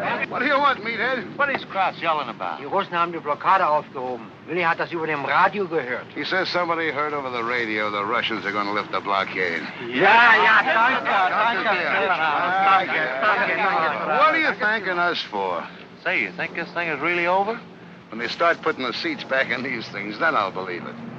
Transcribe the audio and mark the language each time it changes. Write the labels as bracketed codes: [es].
[en] What do you want, meathead? What is Kraus yelling about? [de] Die Russen haben die Blockade aufgehoben. Willi hat das über dem Radio gehört. [en] He says somebody heard over the radio the Russians are going to lift the blockade. [de] Ja, danke. [en] What are you thanking us for? Say, you think this thing is really over? When they start putting the seats back in these things, then I'll believe it.